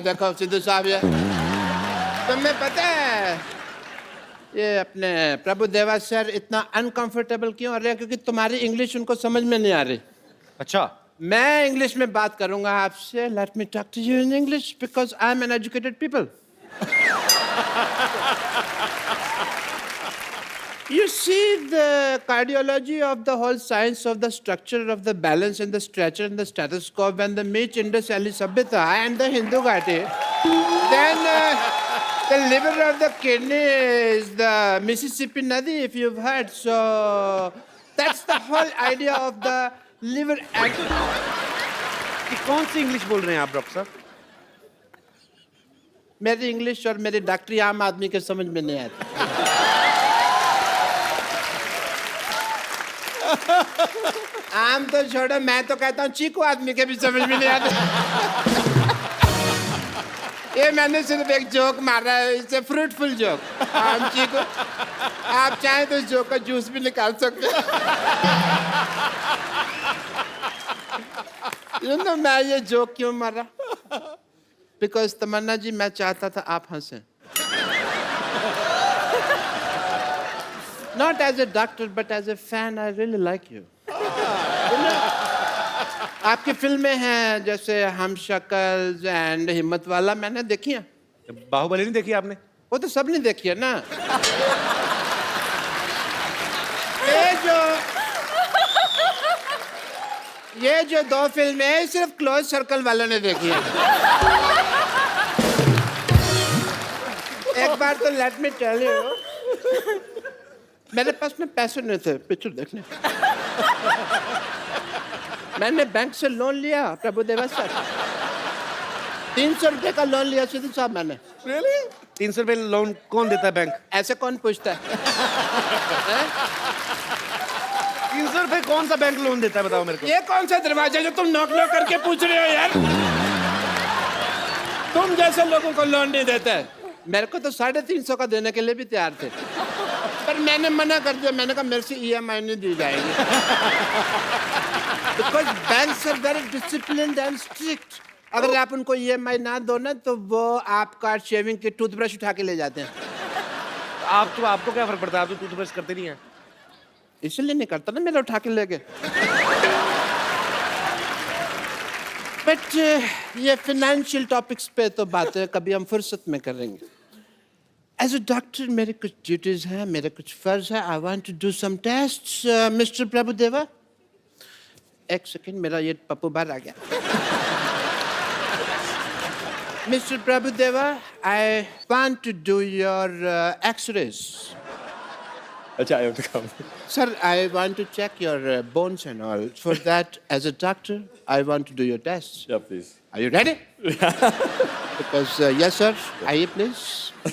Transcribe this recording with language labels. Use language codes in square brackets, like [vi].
[hi] देखो सिद्धू साहब, ये तुम्हें पता है ये अपने प्रभु देवा सर इतना अनकंफर्टेबल क्यों हो रहे हैं? क्योंकि तुम्हारी इंग्लिश उनको समझ में नहीं आ रही। अच्छा मैं इंग्लिश में बात करूंगा आपसे। [en] Let me talk to you in English because I am an educated people. You see, the cardiology of the whole science of the structure of the balance and the stretcher and the stethoscope and the Meech Indus Valley Sabhyata and the Hindu Ghati. Then the liver of the kidney is the Mississippi Nadi, if you've heard. So that's the whole idea of the liver. [hi] ये कौन सी English बोल रहे हैं आप doctor साहब? मेरी English और मेरी डॉक्टरी आम आदमी के समझ में नहीं आती। आम तो छोड़ो, मैं तो कहता हूँ चीकू आदमी के भी समझ में नहीं आते। ये मैंने सिर्फ एक जोक मारा है, इसे फ्रूटफुल जोक। आम चीकू, आप चाहें तो इस जोक का जूस भी निकाल सकते हैं। [en] You know, [hi] मैं ये जोक क्यों मारा? बिकॉज तमन्ना जी, मैं चाहता था आप हंसें। [en] Not as a doctor, but as a fan, I really like you. [hi] आपकी फिल्में हैं जैसे हम शक्ल एंड हिम्मत वाला, मैंने देखी है। बाहुबली नहीं देखी आपने? वो तो सब ने देखी है ना। ये जो दो फिल्में हैं सिर्फ क्लोज सर्कल वालों ने देखी है। एक बार तो [en] let me tell you, [hi] मेरे पास में पैसे नहीं थे पिक्चर देखने। मैंने बैंक से लोन लिया प्रभु देवा सर, 300 रुपए का लोन लिया सिद्धू साहब मैंने। [en] Really? [hi] 300 रुपए लोन कौन देता है बैंक? ऐसे कौन पूछता है? 300 रुपए कौन सा बैंक लोन देता है बताओ मेरे को? ये कौन सा दरवाजा जो तुम नॉक नॉक करके पूछ रहे हो यार? तुम जैसे लोगों को लोन नहीं देता है। मेरे को तो 350 का देने के लिए भी तैयार थे, पर मैंने मना कर दिया। मैंने कहा मेरे से EMI नहीं दी जाएगी। [en] Because banks are very disciplined and strict. [hi] अगर आप उनको EMI ना दो ना तो वो आपका शेविंग की टूथब्रश उठा के ले जाते हैं। आपको क्या फर्क पड़ता है? आप तो टूथब्रश करते नहीं है। इसलिए नहीं करता ना, मेरा उठा के ले गए। बट ये फाइनेंशियल टॉपिक्स पे तो बातें कभी हम फुर्सत में करेंगे। [en] as a doctor मेरे कुछ duties हैं, [hi] मेरे कुछ फर्ज है। [en] I want to do some tests. [hi] Mister Prabhudeva, एक सेकंड, मेरा ये पप्पू बाहर आ गया। [en] Mr. Prabhudeva, I want to do your X-rays. अच्छा, I have to come. Sir, I want to check your bones and all. For that, as a doctor, I want to do your tests. Yeah, please. Are you ready? Because, yes, sir. Aye, please.